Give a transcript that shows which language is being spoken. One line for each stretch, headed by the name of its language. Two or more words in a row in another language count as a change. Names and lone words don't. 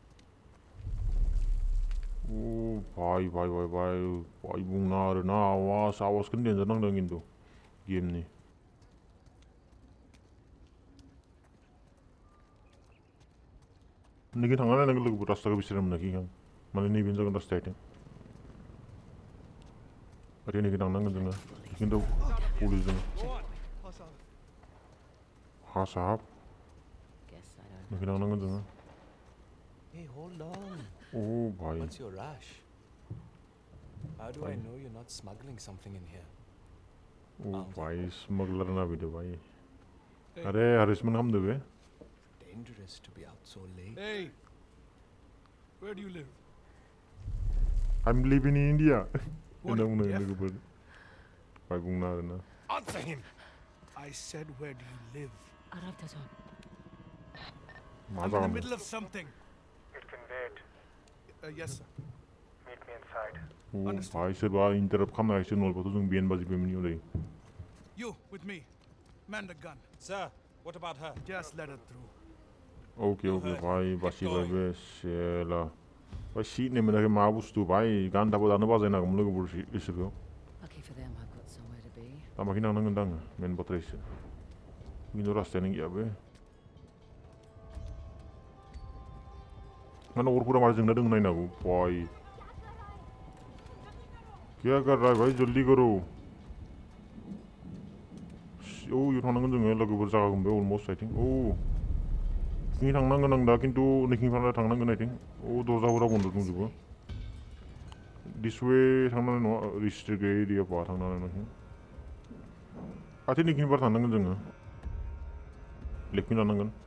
Bodo: भाई बुंना आरोना आवाजखौनो डेन्जार नांदों खिन्थु गेमनि नोंनि थांना नायनांगोन लोगोफोर रास्ताखौ बिसोर मोनाखै आं माने नैबेनो जागोन रास्ताया आइथिं नैखि थांनांगोन जोङो खिन्थु पुलिस दङ हा साहाब नोंखि थांनांगोन जोङो
English: Hey, hold on. भाई What's your rush? How do I know you're not smuggling something in here?
Bodo: भाई स्मगलर ना भिडियो भाई अरे हरिशमन हम देवे
English: Dangerous to be out so late. Hey, where do you live? I'm living in India What, deaf?
Bodo: भाई बुंना आरोना
English: Answer him. I said, where do you live? I'm in the middle of something. It can wait. Yes, sir. Meet me inside.
Bodo: भाई सोरबा इंटरप्ट खालामना होसिगोन नलबाथ' जों बेन बाजि बेमनि उदै
English: You with me. Man the gun. Sir, what about her? Just let her through.
Bodo: ओके भाई बासिबाय बे सेला भाई सिटने मोनाखै मा बुस्थु भाई गान दाबो दानो बाजायनांगौमोन लोगोफोर इसोरखौ
English: Lucky for them, I've got somewhere to be.
Bodo: लामाखि नांनांगोन दां मेन बाथ्रायसो खिन्थु रास्तायानो गैया बे माने अरफोरा मारै जोंना दङ नायनांगौ भाई
Hindi: क्या कर रहा है भाई जल्दी करो
Bodo: इयाव थांनांगोन जोङो लोगोफोर जागागोन बे अलमस्ट आइथिं नोंखि थांनांगोन आं दा खिन्थु नोंखिनिफ्राय थांनांगोन आइथिं दरजाफोरा बन्द दंजोबो
English: this way
Bodo: थांनानै नङा रिस्ट्रिक्ट एरियाफा थांनानै नोंखि आथिं नोंखिनिफ्राय थांनांगोन जोङो लेफ्टथिं लानांगोन